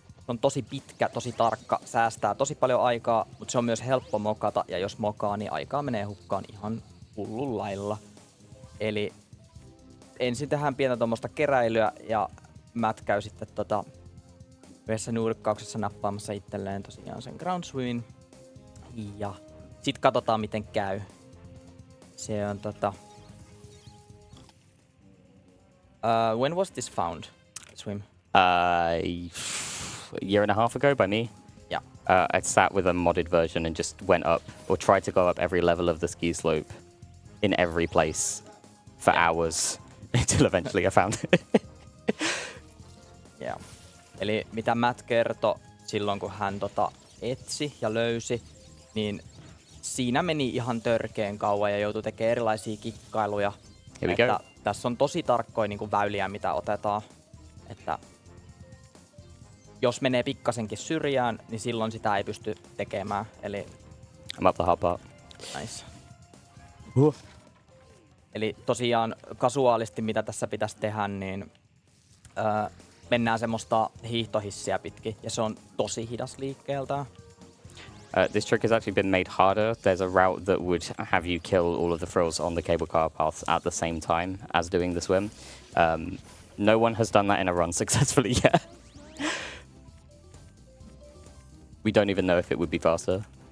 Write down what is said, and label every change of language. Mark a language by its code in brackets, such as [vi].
[fi] Se on tosi pitkä, tosi tarkka, säästää tosi paljon aikaa, mutta se on myös helppo mokata, ja jos mokaa, niin aikaa menee hukkaan ihan hullun lailla. Eli ensin tehdään pientä tuommoista keräilyä, ja Matt käy sitten yhdessä nurkkauksessa nappaamassa itselleen tosiaan sen ground swimin. Ja sit katsotaan miten käy. Se on [en] when was this found? Swim? A year and a half ago by me. Yeah. I sat with a modded version and just went up, or tried to go up every level of the ski slope in every place for hours until eventually I found it. Yeah. [fi] Eli mitä Matt kertoi silloin, kun hän etsi ja löysi, niin siinä meni ihan törkeen kauan ja joutui tekemään erilaisia kikkailuja. Että tässä on tosi tarkkoja niin kuin väyliä, mitä otetaan. Että jos menee pikkasenkin syrjään, niin silloin sitä ei pysty tekemään. Eli [en] I'm up the hard part. Nice. [fi] Eli tosiaan kasuaalisti, mitä tässä pitäisi tehdä, niin mennään semmoista hiihtohissiä pitkin, ja se on tosi hidas liikkeeltään. [en] This trick has actually been made harder. There's a route that would have you kill all of the thrills on the cable car path at the same time as doing the swim. No one has done that in a run successfully yet. We don't even know if it would be faster.